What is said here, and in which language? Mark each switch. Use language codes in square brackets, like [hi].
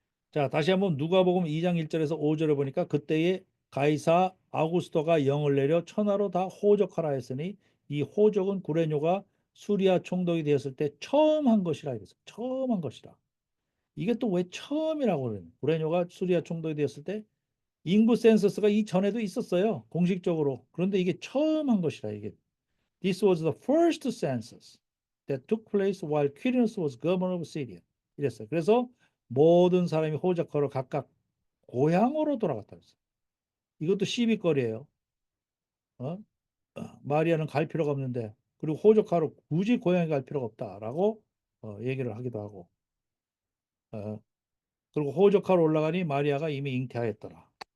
[ko] 자, 다시 한번 누가복음 2장 1절에서 5절에 보니까, 그때에 가이사 아우구스토가 영을 내려 천하로 다 호적하라 했으니, 이 호적은 구레뇨가 수리아 총독이 되었을 때 처음 한 것이라 이랬어요. 처음 한 것이라. 이게 또 왜 처음이라고 그래요? 구레뇨가 수리아 총독이 되었을 때 인구 센서스가 이전에도 있었어요. 공식적으로. 그런데 이게 처음 한 것이라. 이게 [en] This was the first census that took place while Quirinius was governor of Syria. [ko] 이랬어요. 그래서 모든 사람이 호적하러 각각 고향으로 돌아갔다 그랬어요. 이것도 시비거리예요. 어? 마리아는 갈 필요가 없는데, 그리고 호적하러 굳이 고향에 갈 필요가 없다라고 얘기를 하기도 하고, 어, 그리고 호적하러 올라가니 마리아가 이미 잉태하였더라.